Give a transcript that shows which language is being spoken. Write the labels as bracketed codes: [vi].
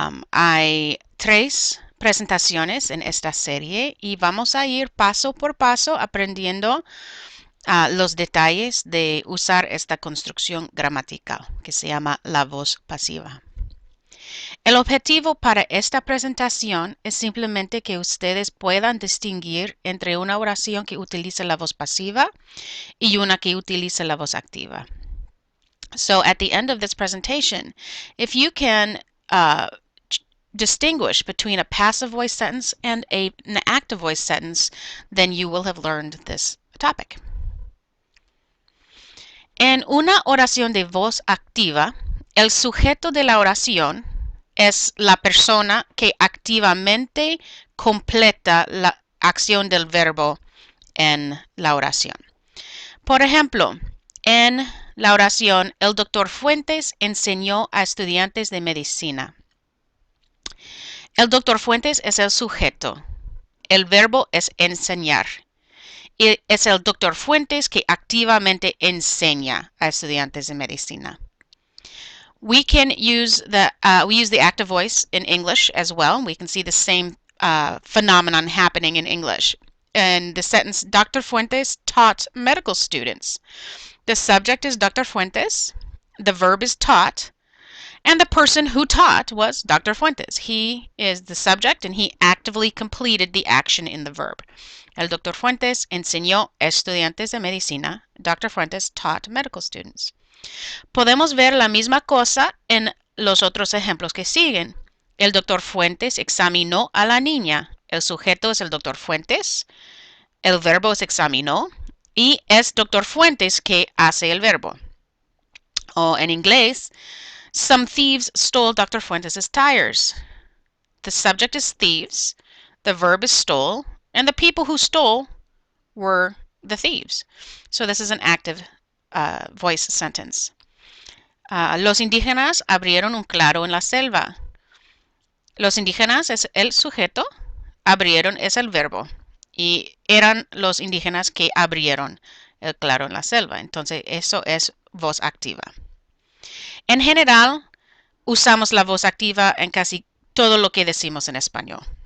[es] Hay tres presentaciones en esta serie y vamos a ir paso por paso aprendiendo los detalles de usar esta construcción gramatical que se llama la voz pasiva. El objetivo para esta presentación es simplemente que ustedes puedan distinguir entre una oración que utiliza la voz pasiva y una que utiliza la voz activa. [en] So at the end of this presentation, if you can distinguish between a passive voice sentence and an active voice sentence, then you will have learned this topic. [es] En una oración de voz activa, el sujeto de la oración es la persona que activamente completa la acción del verbo en la oración. Por ejemplo, en la oración, el doctor Fuentes enseñó a estudiantes de medicina. El doctor Fuentes es el sujeto. El verbo es enseñar. Y es el doctor Fuentes que activamente enseña a estudiantes de medicina. [en] We use the active voice in English as well. We can see the same phenomenon happening in English. In the sentence, Dr. Fuentes taught medical students. The subject is Dr. Fuentes, the verb is taught, and the person who taught was Dr. Fuentes. He is the subject and he actively completed the action in the verb. [es] El Dr. Fuentes enseñó a estudiantes de medicina. [en] Dr. Fuentes taught medical students. [es] Podemos ver la misma cosa en los otros ejemplos que siguen. El Dr. Fuentes examinó a la niña. El sujeto es el Dr. Fuentes. El verbo es examinó. Y es Dr. Fuentes que hace el verbo. O en inglés, [en] some thieves stole Dr. Fuentes' tires. The subject is thieves, the verb is stole, and the people who stole were the thieves. So this is an active voice sentence. [es] Los indígenas abrieron un claro en la selva. Los indígenas es el sujeto, abrieron es el verbo. Y eran los indígenas que abrieron el claro en la selva. Entonces, eso es voz activa. En general, usamos la voz activa en casi todo lo que decimos en español.